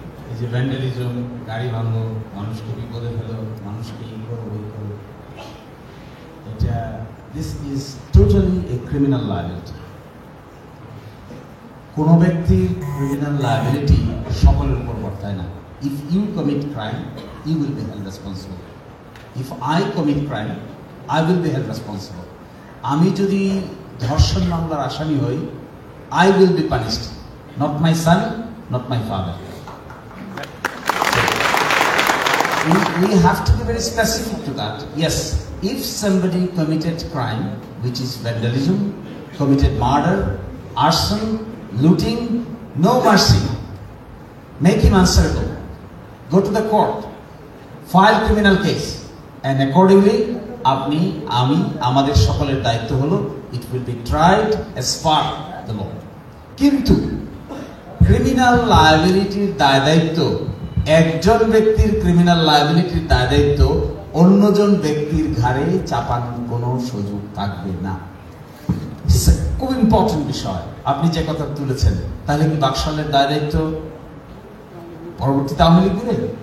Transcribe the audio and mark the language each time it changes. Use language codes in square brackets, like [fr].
[bn] এই যে ভ্যান্ডালিজম, গাড়ি ভাঙো, মানুষকে বিপদে ফেলো, মানুষকে ই করো, ওই করো, এটা [en] This is totally a criminal liability. [bn] কোনো ব্যক্তির ক্রিমিনাল লায়াবিলিটি সকলের উপর বর্তায় না। [en] If you commit crime, you will be held responsible. If I commit crime, I will be held responsible. [bn] আমি যদি ধর্ষণ মামলার আসামি হই, [en] I will be punished, not my son, not my father. We have to be very specific to that. Yes, if somebody committed crime, which is vandalism, committed murder, arson, looting, no mercy. Make him answerable. Go to the court, file criminal case, and accordingly, [bn] আপনি, আমি, আমাদের সকলের দায়িত্ব হলো [en] it will be tried as per the law. [bn] কিন্তু criminal লায়াবিলিটির দায় দায়িত্ব একজন ব্যক্তির ক্রিমিনাল লায়াবিলিটির দায়িত্ব অন্যজন ব্যক্তির ঘাড়ে চাপানোর কোনো সুযোগ থাকবে না। খুব ইম্পর্টেন্ট বিষয় আপনি যে কথা তুলেছেন। তাহলে কি বাকশালের দায়িত্ব পরবর্তীতে আওয়ামী লীগ দিবেন?